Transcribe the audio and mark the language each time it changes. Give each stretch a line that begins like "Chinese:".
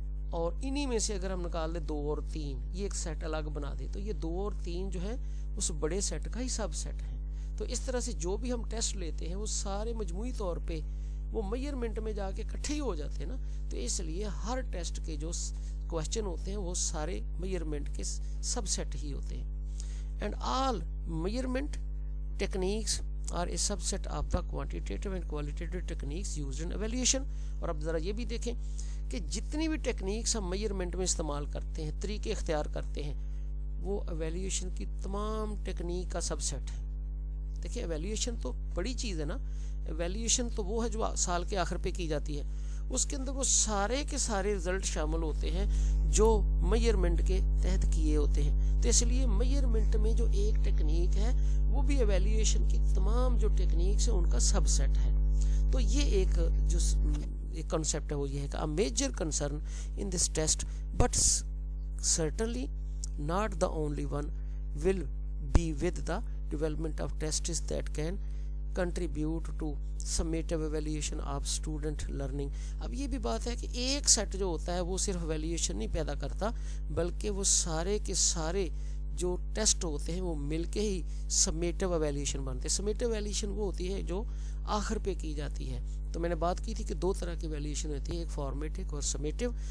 Urdu: اور انہی میں سے اگر ہم نکال دیں 2 اور 3, یہ ایک سیٹ الگ بنا دیں, تو یہ 2 اور 3 جو ہے اس بڑے سیٹ کا ہی سب سیٹ ہے. تو اس طرح سے جو بھی ہم ٹیسٹ لیتے ہیں وہ سارے مجموعی طور پہ وہ میئرمنٹ میں جا کے اکٹھے ہی ہو جاتے ہیں نا. تو اس لیے ہر ٹیسٹ کے جو کویسچن ہوتے ہیں وہ سارے میئرمنٹ کے سب سیٹ ہی ہوتے ہیں.
English: And all measurement techniques are a subset of the quantitative and qualitative techniques used in evaluation.
Urdu: اور اب ذرا یہ بھی دیکھیں کہ جتنی بھی ٹیکنیکس ہم میئرمنٹ میں استعمال کرتے ہیں, طریقے اختیار کرتے ہیں, وہ ایویلیویشن کی تمام ٹیکنیک کا سب سیٹ ہے. دیکھیں ایویلیویشن تو بڑی چیز ہے نا. ایویلیویشن تو وہ ہے جو سال کے آخر پہ کی جاتی ہے, اس کے اندر وہ سارے کے سارے رزلٹ شامل ہوتے ہیں جو میئرمنٹ کے تحت کیے ہوتے ہیں. تو اس لیے میئرمنٹ میں جو ایک ٹیکنیک ہے وہ بھی ایویلیویشن کی تمام جو ٹیکنیکس ہیں ان کا سب سیٹ ہے. تو یہ ایک جو ایک کنسیپٹ ہے وہ یہ ہے کہ
English: a major concern in this test but certainly not the only one will be with the development of tests that can contribute to summative evaluation of student learning.
Urdu: اب یہ بھی بات ہے کہ ایک سیٹ جو ہوتا ہے وہ صرف ایویلیویشن نہیں پیدا کرتا, بلکہ وہ سارے کے سارے جو ٹیسٹ ہوتے ہیں وہ مل کے ہی سمیٹو ایویلیویشن بنتے ہیں. سمیٹو ایویلیویشن وہ ہوتی ہے جو آخر پہ کی جاتی ہے. تو میں نے بات کی تھی کہ 2 طرح کی ایویلیویشن ہوتی ہے, ایک فارمیٹو اور سمیٹو.